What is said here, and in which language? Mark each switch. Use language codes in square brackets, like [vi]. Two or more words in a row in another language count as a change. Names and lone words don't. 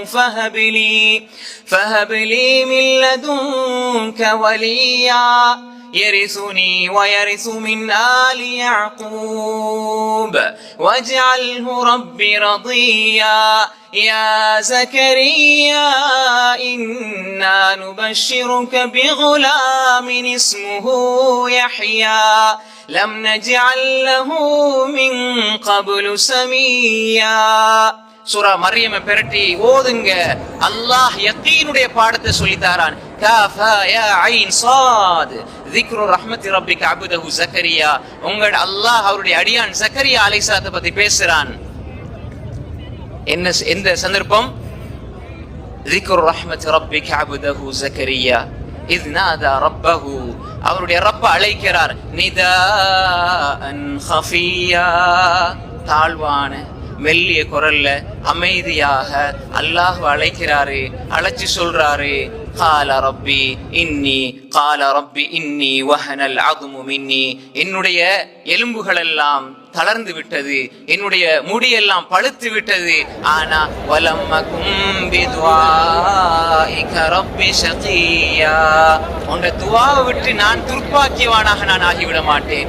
[ar] فهب لي من لدنك وليا يرثني ويرث من آل يعقوب واجعله ربي رضيا يا زكريا إنا نبشرك بغلام اسمه يحيى لم نجعل له من قبل سميا. [ta] சூரா மர்யமை பெரட்டி ஓதுங்க. அல்லாஹ் யக்கீனுடைய பாடத்தை சொல்லித்தாரான். [ar] كهيعص ذكر رحمت ربك عبده زكريا. [ta] உங்கள் அல்லாஹ் அவருடைய அடியான் ஜக்கரியா அலைஹிஸ்ஸலாத்தை பத்தி பேசுறான். எந்த சந்தர்ப்பம்? [ar] ذكر رحمت ربك عبده زكريا إذ نادى ربه. [ta] அவருடைய ரப்ப அழைக்கிறார். [ar] نداء خفيا, [ta] தாழ்வான மெல்லிய குரல்ல அமைதியாக அல்லாஹ் அழைக்கிறாரு. அழைச்சு சொல்றாரு, [ar] قال ربي إني وهن العظم مني. [ta] என்னுடைய எலும்புகள் எல்லாம் தளர்ந்து விட்டது, என்னுடைய முடியெல்லாம் பழுத்து விட்டது. ஆனா [ar] ولم أكن بدعائك رب شقيا, [ta] உன்னுடைய துஆவை விட்டு நான் துர்ப்பாக்கியவானாக நான் ஆகிவிட மாட்டேன்.